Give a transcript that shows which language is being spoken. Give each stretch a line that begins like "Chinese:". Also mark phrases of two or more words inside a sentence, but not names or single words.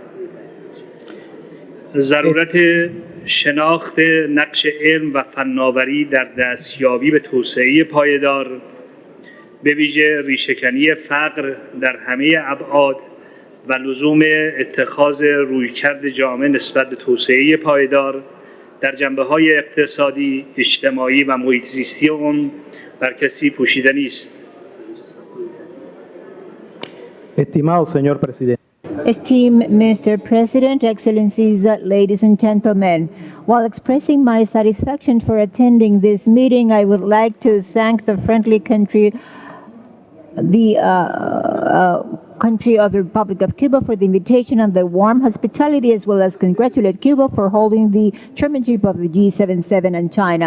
Persian: ضرورت شناخت نقش علم و فناوری در دستیابی به توسعه پایدار، به ویژه ریشه‌کنی فقر در همه ابعاد و لزوم اتخاذ رویکرد جامع نسبت به توسعه پایدار در جنبه‌های اقتصادی، اجتماعی و محیط زیستی آن بر کسی پوشیده نیست.
Spanish: Estimado señor presidente.
English: Esteemed Mr. President, Excellencies, ladies and gentlemen, while expressing my satisfaction for attending this meeting, I would like to thank the friendly country, the country of the Republic of Cuba for the invitation and the warm hospitality, as well as congratulate Cuba for holding the chairmanship of the G77 and China.